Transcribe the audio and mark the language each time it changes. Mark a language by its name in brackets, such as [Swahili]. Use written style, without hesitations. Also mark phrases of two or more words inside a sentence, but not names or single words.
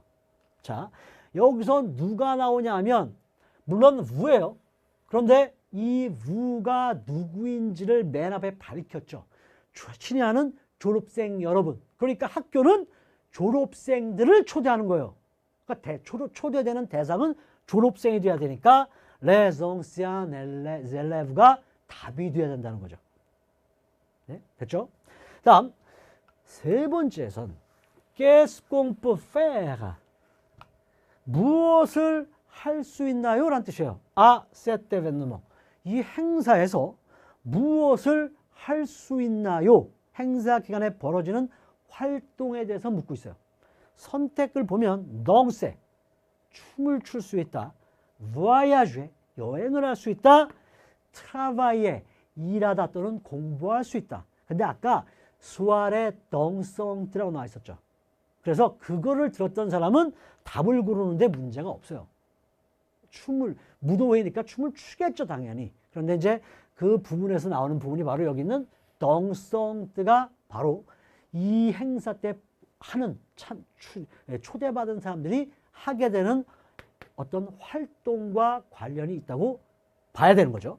[Korean] 자, 여기서 누가 나오냐 하면 물론 우예요. 그런데 이 우가 누구인지를 맨 앞에 밝혔죠. 친애하는 졸업생 여러분. 그러니까 학교는 졸업생들을 초대하는 거예요. 그러니까 초대되는 대상은 졸업생이 돼야 되니까 [French] les anciens élèves [Korean] 가 답이 돼야 된다는 거죠. 네? 됐죠? 다음 세 번째에선 [French] qu'est-ce qu'on peut faire? [Korean] 무엇을 할 수 있나요? 라는 뜻이에요. [French] cet événement. [Korean] 이 행사에서 무엇을 할 수 있나요? 행사 기간에 벌어지는 활동에 대해서 묻고 있어요. 선택을 보면 danser, 춤을 출 수 있다. voyager, 여행을 할 수 있다. travailler, 일하다 또는 공부할 수 있다. 근데 아까 [French] soirée dansante [Korean] 라고 나와 있었죠. 그래서 그거를 들었던 사람은 답을 고르는데 문제가 없어요. 무도회니까 춤을 추겠죠, 당연히. 그런데 이제 그 부분에서 나오는 부분이 바로 여기 있는 덩성트가 바로 이 행사 때 하는 초대받은 사람들이 하게 되는 어떤 활동과 관련이 있다고 봐야 되는 거죠.